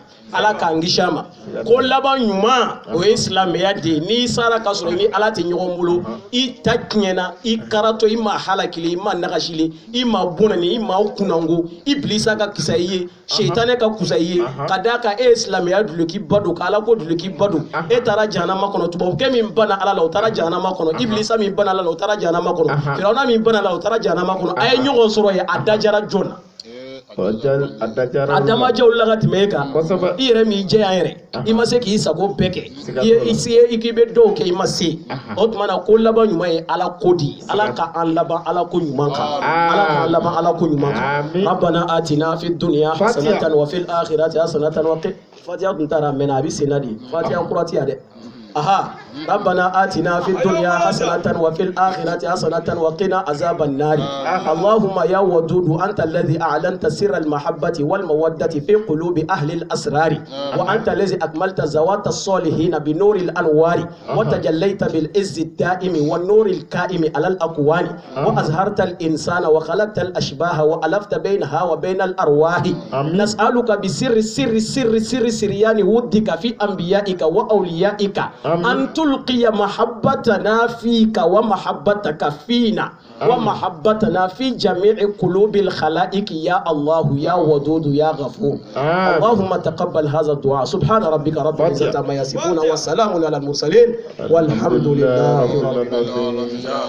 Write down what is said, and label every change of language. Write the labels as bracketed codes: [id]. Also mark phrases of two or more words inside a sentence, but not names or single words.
[bm] di ala k'an kisi a ma ko laban ɲuman o ye silamɛya de ye n'i sara ka sɔrɔ ni ala tɛ ɲɔgɔn bolo i ta tiɲɛna i karatɔ i ma halakili i ma nagasili i ma bonani i ma kunnango ibilisa ka kisa i ye seitanɛ ka kusa i ye ka d'a kan e ye silamɛya dulokiba don ka ala ko dulokiba don e taara jahanama kɔnɔ tubabukɛ min banna ala la o taara jahanama kɔnɔ ibilisa min banna ala la o taara jahanama kɔnɔ firawuna min banna ala la o taara jahanama kɔnɔ a ye ɲɔgɔn sɔrɔ ye a dajara joona a damajɛw la ka tɛmɛ e kan i yɛrɛ m'i jɛ yan yɛrɛ i ma se k'i sago bɛɛ kɛ i k'i bɛ dɔw kɛ i ma se o tuma na ko laban ɲuman ye ala ko di ala ka an laban ala ko ɲuman kan ala k'an laban ala ko ɲuman kan [ar] ربنا آتنا في الدنيا حسنة وفي الآخرة حسنة وقنا [bm] fatiha tun taara mɛnna a bɛ senna de fatiha kurati ya dɛ aha [ar] ربنا آتنا في الدنيا حسنة وفي الآخرة حسنة وقنا عذاب النار اللهم يا ودود أنت الذي أعلنت سر المحبة والمودة في قلوب أهل الأسرار و أنت الذي أكملت ذوات الصالحين بنور الأنوار وتجليت بالعز الدائم والنور القائم على الأكوان وأظهرت الإنسان وخلقت الأشباح وألفت بينها وبين الأرواح نسألك بسر سريان ودك في أنبيائك وأوليائك أن تلقي محبتنا فيك ومحبتك فينا ومحبتنا في جميع قلوب الخلائق يا الله يا ودود يا غفور اللهم تقبل هذا الدعاء سبحان ربك رب العزة عما يصفون والسلام على المرسلين والحمد لله رب العالمين